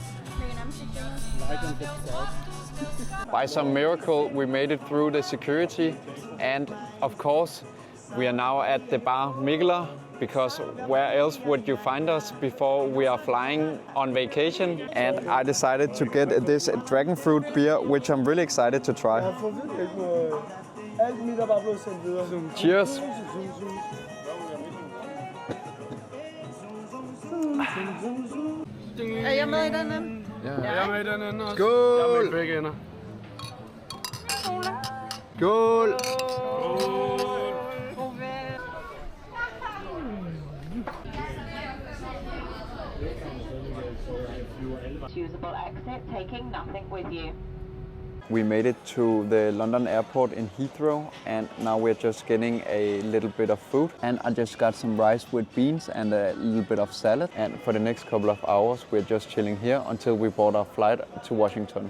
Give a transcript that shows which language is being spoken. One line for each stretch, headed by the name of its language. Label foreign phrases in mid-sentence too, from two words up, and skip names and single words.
English: By some miracle we made it through the security, and of course we are now at the bar Mikkeler, because where else would you find us before we are flying on vacation? And I decided to get this dragon fruit beer, which I'm really excited to try. Cheers!
Danish: Er jeg med i den ende? Ja. Jeg er med i den ende også. Skål! Jeg er med i begge ender. Skål!
English: Choosable exit, taking nothing with you. We made it to the London airport in Heathrow, and now we're just getting a little bit of food. And I just got some rice with beans and a little bit of salad. And for the next couple of hours we're just chilling here until we board our flight to Washington.